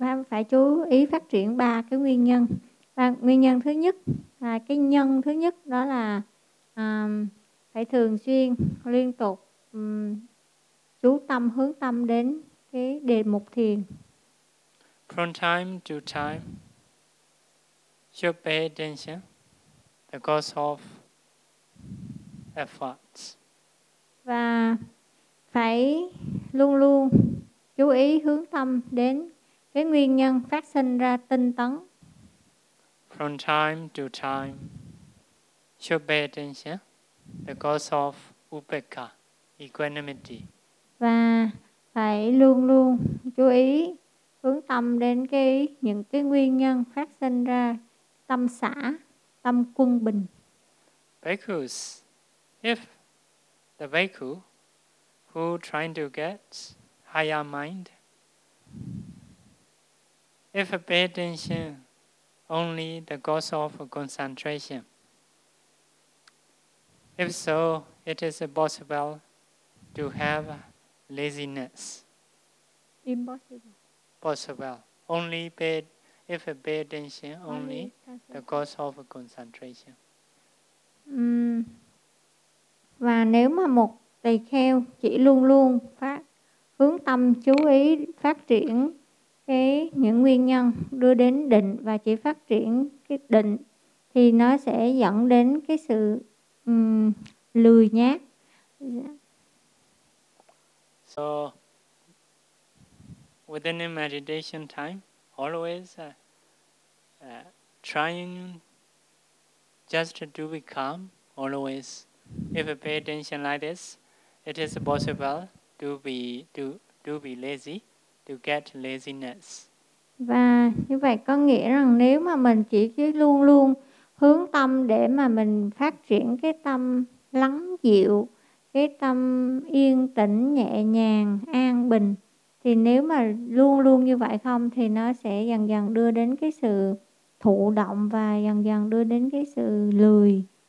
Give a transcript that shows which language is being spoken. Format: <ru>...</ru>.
<vi>Phải chú ý phát triển ba cái nguyên nhân. Và nguyên nhân thứ nhất là cái nhân thứ nhất đó là phải thường xuyên liên tục chú tâm hướng tâm đến cái đề mục thiền.</vi> <en>From time to time should pay attention the cause of efforts.</en> <vi>Và phải luôn luôn chú ý hướng tâm đến cái nguyên nhân phát sinh ra tinh tấn.</vi> <en>From time to time, should pay attention the cause of upekkha, equanimity.</en> <vi>Và phải luôn luôn chú ý hướng tâm đến cái những cái nguyên nhân phát sinh ra tâm xả, tâm quân bình.</vi> <en>Bhikkhus, if the bhikkhu who trying to get higher mind, if pay attention only the cause of concentration, if so, it is possible to have laziness. Impossible. Possible. Only pay, if pay attention only the cause of concentration.</en> <vi>Và nếu mà một tỳ kheo chỉ luôn luôn phát hướng tâm chú ý phát triển cái những nguyên nhân đưa đến định và chỉ phát triển cái định thì nó sẽ dẫn đến cái sự lười nhác.</vi> <en>So within a meditation time always trying just to be calm, always if you pay attention like this, it is possible to be lazy, to get laziness.</en> <vi>Và như vậy có nghĩa rằng nếu mà mình chỉ luôn luôn hướng tâm để mà mình phát triển cái tâm lắng dịu, cái tâm yên tĩnh, nhẹ nhàng, an bình, thì nếu mà luôn luôn như vậy không thì nó sẽ dần dần đưa đến cái sự thụ động và dần dần đưa đến cái sự lười.</vi>